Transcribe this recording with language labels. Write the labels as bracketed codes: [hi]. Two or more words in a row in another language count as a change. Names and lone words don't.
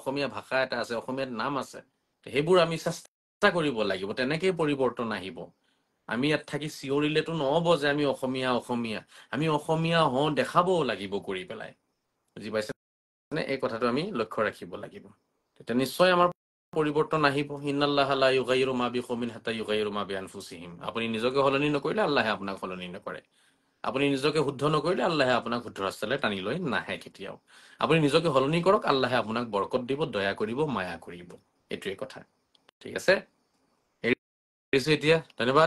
[as] অসমীয়া ভাষা এটা আছে, অসমীয়াত নাম আছে, সেইবোৰ আমি চেষ্টা কৰিব লাগিব। তেনেকেই পৰিৱৰ্তন আহিব। আমি ইয়াত থাকি চিঞৰিলেতো নহ'ব যে আমি অসমীয়া অসমীয়া। আমি অসমীয়া হওঁ দেখাবও লাগিব কৰি পেলাই। বুজি পাইছে? এই কথাটো আমি লক্ষ্য ৰাখিব লাগিব। তেতিয়া নিশ্চয় আমাৰ পৰিৱৰ্তন আহিব। [ar] إن الله لا يغير ما بقوم حتى يغيروا ما بأنفسهم. [as] আপুনি নিজকে সলনি নকৰিলে আল্লাহে আপোনাক সলনি নকৰে। আপুনি নিজকে শুদ্ধ নকৰিলে আল্লাহে আপোনাক শুদ্ধ ৰাস্তালৈ টানি লৈ নাহে কেতিয়াও। আপুনি নিজকে সলনি কৰক, আল্লাহে আপোনাক বৰকত দিব, দয়া কৰিব, মায়া কৰিব। এইটোৱে কথা। ঠিক আছে, এৰিছো এতিয়া। ধন্যবাদ।